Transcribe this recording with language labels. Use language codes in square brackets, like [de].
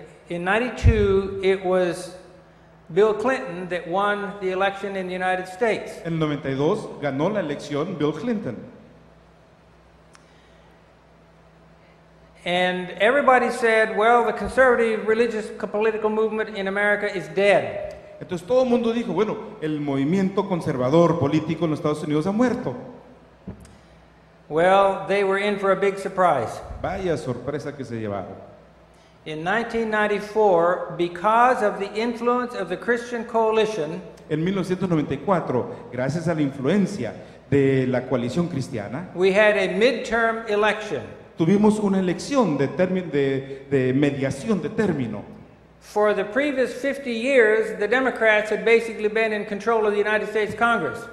[en] in 92, it was Bill Clinton that won the election in the United States. [es] En el 92 ganó la elección Bill Clinton. [en] And everybody said, well, the conservative religious political movement in America is dead. [es] Entonces todo el mundo dijo, bueno, el movimiento conservador político en los Estados Unidos ha muerto. [en] Well, they were in for a big surprise. [es] Vaya sorpresa que se llevaron. [en] In 1994, because of the influence of the Christian Coalition, [es] en 1994, gracias a la influencia de la coalición cristiana, [en] we had a midterm election. [es] Tuvimos una elección de mediación de término. [en] For the previous 50 years, the Democrats had basically been in control of the United States Congress.